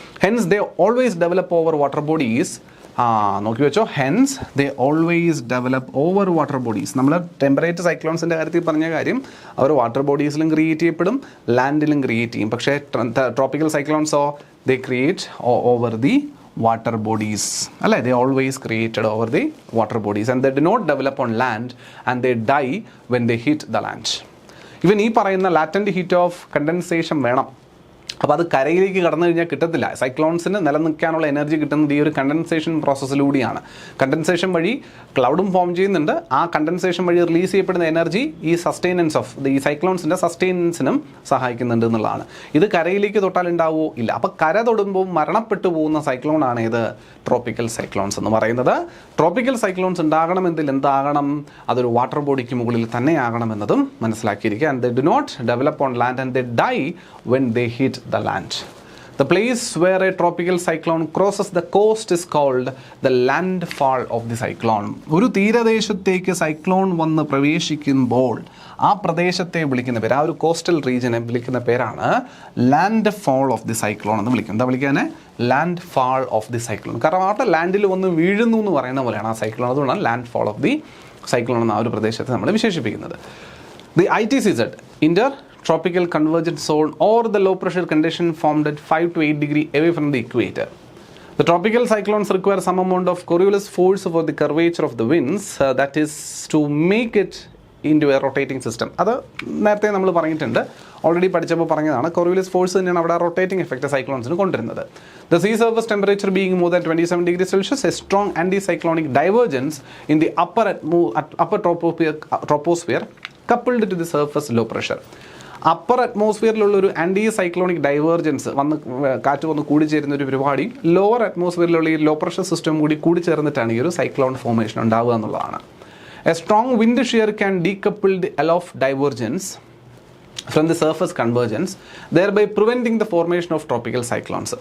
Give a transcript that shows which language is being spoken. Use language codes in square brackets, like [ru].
[en] Hence they always develop over water bodies. [ml] നോക്കി വെച്ചോ, [en] Hence they always develop over water bodies. [ml] നമ്മൾ temperate സൈക്ലോൺസിൻ്റെ കാര്യത്തിൽ പറഞ്ഞ കാര്യം അവർ വാട്ടർ ബോഡീസിലും ക്രിയേറ്റ് ചെയ്യപ്പെടും, ലാൻഡിലും ക്രിയേറ്റ് ചെയ്യും. പക്ഷേ tropical സൈക്ലോൺസോ [en] they create over the water bodies, [ml] അല്ലേ? [en] They always created over the water bodies and they do not develop on land and they die when they hit the land. [ml] ഇവൻ ഈ പറയുന്ന latent heat of condensation വേണം. അപ്പോൾ അത് കരയിലേക്ക് കടന്നു കഴിഞ്ഞാൽ കിട്ടത്തില്ല. സൈക്ലോൺസിന് നിലനിൽക്കാനുള്ള എനർജി കിട്ടുന്നത് ഈ ഒരു കണ്ടൻസേഷൻ പ്രോസസ്സിലൂടെയാണ്. കണ്ടൻസേഷൻ വഴി ക്ലൗഡും ഫോം ചെയ്യുന്നുണ്ട്. ആ കണ്ടൻസേഷൻ വഴി റിലീസ് ചെയ്യപ്പെടുന്ന എനർജി ഈ സസ്റ്റൈനൻസ് ഓഫ് ഈ സൈക്ലോൺസിൻ്റെ സസ്റ്റൈനൻസിനും സഹായിക്കുന്നുണ്ട് എന്നുള്ളതാണ്. ഇത് കരയിലേക്ക് തൊട്ടാൽ ഉണ്ടാവുമോ? ഇല്ല. അപ്പോൾ കര തൊടുമ്പോൾ മരണപ്പെട്ടു പോകുന്ന സൈക്ലോണാണ് ഇത് ട്രോപ്പിക്കൽ സൈക്ലോൺസ് എന്ന് പറയുന്നത്. ട്രോപ്പിക്കൽ സൈക്ലോൺസ് ഉണ്ടാകണമെങ്കിൽ എന്താകണം? അതൊരു വാട്ടർ ബോഡിക്ക് മുകളിൽ തന്നെ ആകണമെന്നതും മനസ്സിലാക്കിയിരിക്കുക. [en] And they do not develop on land and they die when they hit the land. The place where a tropical cyclone crosses the coast is called the landfall of the cyclone. [ml] ഒരു തീരദേശത്തേക്ക് cyclone വന്ന് പ്രവേശിക്കുമ്പോൾ ആ പ്രദേശത്തെ വിളിക്കുന്ന പേര്, ആ ഒരു coastal റീജിയനെ വിളിക്കുന്ന പേരാണ് land fall of the cyclone എന്ന് വിളിക്കും. എന്താ വിളിക്കാൻ? Land fall of the cyclone. കാരണം അവിടെ ലാൻഡിൽ വന്ന് വീഴുന്നു എന്ന് പറയുന്ന പോലെയാണ് ആ സൈക്ലോൺ. അതുകൊണ്ടാണ് land fall of the cyclone എന്ന ആ ഒരു പ്രദേശത്തെ നമ്മൾ വിശേഷിപ്പിക്കുന്നത്. [en] The ITCZ, Intertropical Convergence Zone, or the low pressure condition formed at 5 to 8 degrees away from the equator. The tropical cyclones require some amount of Coriolis force over the curvature of the winds, that is to make it into a rotating system. [ml] അത് നേരത്തെ നമ്മൾ പറഞ്ഞിട്ടുണ്ട്, already പഠിച്ചപ്പോൾ പറഞ്ഞതാണ്. Coriolis force തന്നെയാണ് അവിടെ rotating effect സൈക്ലോൺസിന് കൊണ്ടുവരുന്നത്. [en] The sea surface temperature being more than 27 degrees Celsius, a strong anticyclonic divergence in the upper troposphere coupled to the surface low pressure. [ml] Upper അറ്റ്മോസ്ഫിയറിലുള്ള ഒരു ആൻറ്റി സൈക്ലോണിക് ഡൈവേർജൻസ് കാറ്റ് വന്ന് കൂടിച്ചേരുന്ന ഒരു പരിപാടി lower അറ്റ്മോസ്ഫിയറിലുള്ള ഈ ലോ പ്രഷർ സിസ്റ്റം കൂടി കൂടിച്ചേർന്നിട്ടാണ് ഈ ഒരു സൈക്ലോൺ ഫോർമേഷൻ ഉണ്ടാവുക എന്നുള്ളതാണ്. [en] A strong wind shear can decouple the aloft divergence from the surface convergence thereby preventing the formation of tropical cyclones.